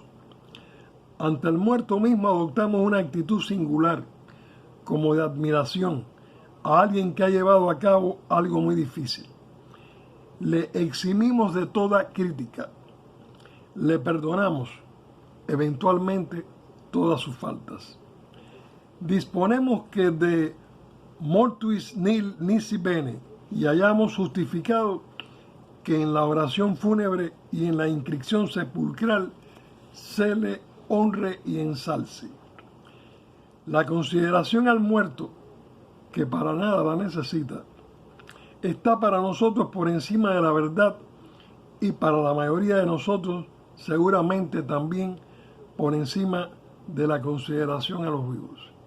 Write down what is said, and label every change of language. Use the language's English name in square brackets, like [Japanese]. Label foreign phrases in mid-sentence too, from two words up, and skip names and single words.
[Spanish] Ante el muerto mismo adoptamos una actitud singular, como de admiración a alguien que ha llevado a cabo algo muy difícil. Le eximimos de toda crítica, le perdonamos eventualmente todas sus faltas. Disponemos que [Latin] de mortuis nil nisi bene [Spanish] y hayamos justificado que en la oración fúnebre y en la inscripción sepulcral se le honre y ensalce. La consideración al muerto, que para nada la necesita, está para nosotros por encima de la verdad y para la mayoría de nosotros seguramente también por encima de la consideración a los vivos.